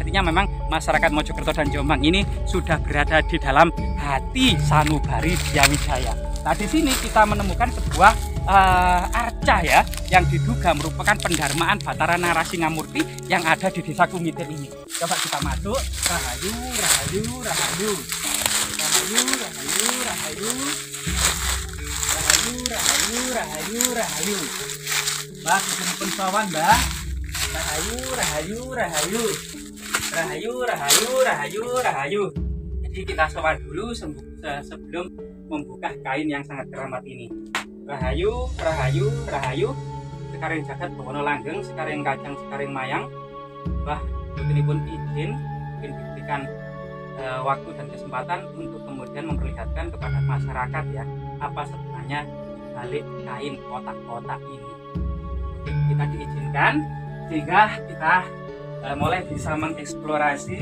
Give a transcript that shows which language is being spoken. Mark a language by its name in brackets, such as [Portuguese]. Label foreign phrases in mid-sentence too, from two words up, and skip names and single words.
[Indonesian] Artinya memang masyarakat Mojokerto dan Jombang ini sudah berada di dalam hati sanubari Diah Wijaya. Nah di sini kita menemukan sebuah arca ya, yang diduga merupakan pendarmaan Batara Narasingamurti yang ada di desa Kumitir ini. Coba kita masuk. Rahayu, rahayu, rahayu, rahayu, rahayu, rahayu, rahayu, rahayu, rahayu, rahayu. [Javanese] Mbak, pun sawan mbak. [Indonesian] Rahayu, rahayu, rahayu, rahayu, rahayu, rahayu, rahayu. Jadi kita sawan dulu sebelum membuka kain yang sangat keramat ini. Rahayu, rahayu, rahayu. Sekarang [Javanese] jagat bawana langgeng, [Indonesian] sekarang kacang, sekarang mayang. Mbah putri pun izin diberikan waktu dan kesempatan untuk kemudian memperlihatkan kepada masyarakat ya, apa sebenarnya balik kain kotak-kotak ini. Oke, kita diizinkan sehingga kita mulai bisa mengeksplorasi.